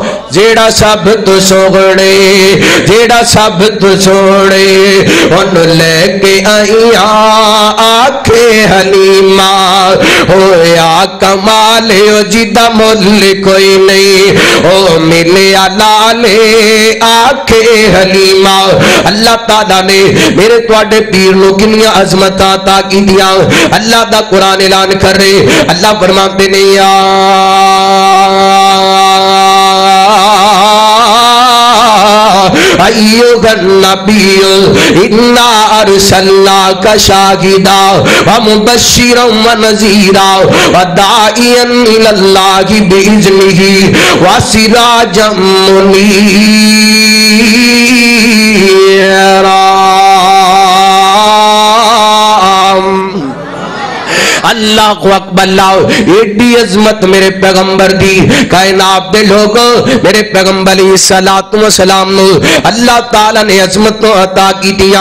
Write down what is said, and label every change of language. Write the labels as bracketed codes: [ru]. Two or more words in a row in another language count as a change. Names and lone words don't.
[pa] جیہڑا سب توں سوہنے، جیہڑا سب توں سونے، اونوں لے کے آئیا آکھے حلیمہ ہویا کمال جدا مل کوئی نہیں او ملے لالے آکھے حلیمہ. اللہ تعالیٰ نے میرے تہاڈے پیر نوں کنیاں عظمتاں عطا کیتیاں. اللہ دا قرآن اعلان کر رہے، اللہ فرماتے نے [ar] يا أيها النبي إنا أرسلناك شاهدا و مبشرا و نذيرا و داعيا إلى الله بإذنه و سراجا منيرا. [pa] اللہ کو اکبر لاؤ، ایڈی عظمت میرے پیغمبر دی. کائنات دے لوگوں میرے پیغمبر صلاۃ و سلام نوں اللہ تعالیٰ نے عظمت عطا کیتیاں.